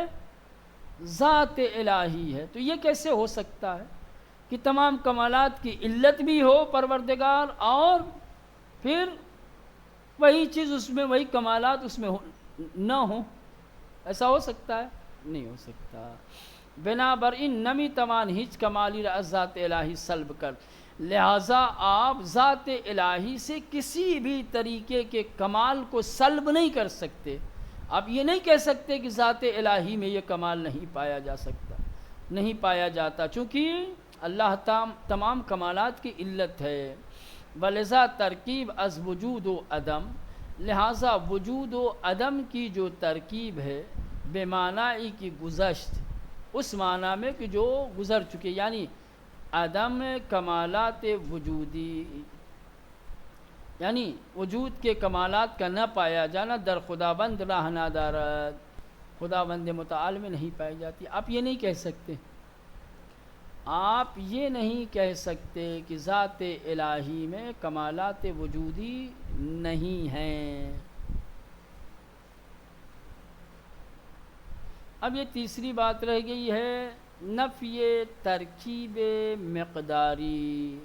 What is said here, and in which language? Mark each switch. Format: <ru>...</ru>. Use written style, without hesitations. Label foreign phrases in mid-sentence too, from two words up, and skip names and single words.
<ur>ذات الہی ہے۔ تو یہ کیسے ہو سکتا ہے کہ تمام کمالات کی علت بھی ہو پروردگار اور پھر وہی چیز اس میں، وہی کمالات اس میں نہ ہو؟ ایسا ہو سکتا ہے؟ نہیں ہو سکتا۔</ur> <fa>بنا بر ان نمی توان ہیچ کمالی را از ذات الہی سلب کر،</fa> <ur>لہٰذا آپ ذات الہی سے کسی بھی طریقے کے کمال کو سلب نہیں کر سکتے۔ آپ یہ نہیں کہہ سکتے کہ ذات الہی میں یہ کمال نہیں پایا جا سکتا، نہیں پایا جاتا، چونکہ اللہ تمام کمالات کی علت ہے۔</ur> <fa>ولذا ترکیب از وجود و عدم،</fa> <ur>لہٰذا وجود و عدم کی جو ترکیب ہے بے معنی کی گزشت، اس معنی میں کہ جو گزر چکے، یعنی عدم کمالات وجودی، یعنی وجود کے کمالات کا نہ پایا جانا،</ur> <fa>در خداوند راہ نہ دارد،</fa> <ur>خداوند متعال میں نہیں پائی جاتی۔ آپ یہ نہیں کہہ سکتے، آپ یہ نہیں کہہ سکتے کہ ذات الہی میں کمالات وجودی نہیں ہیں۔ اب یہ تیسری بات رہ گئی ہے نفی ترکیب مقداری۔</ur>